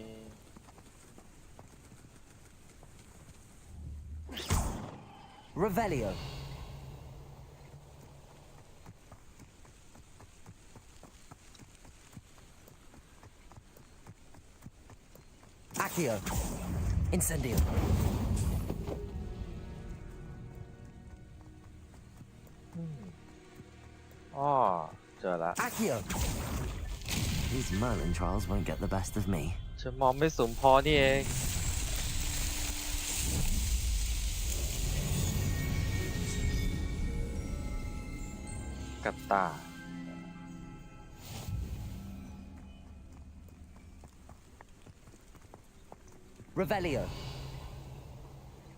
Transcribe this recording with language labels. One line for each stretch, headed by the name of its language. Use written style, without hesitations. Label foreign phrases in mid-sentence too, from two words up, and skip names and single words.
English: Revelio. Accio. Incendio.
Thai: อ๋อเจอละ
English: Accio. These Merlin trials won't get the best of me.
Thai: ฉันมองไม่สูงพอนี่เองกับตา
English: Revelio.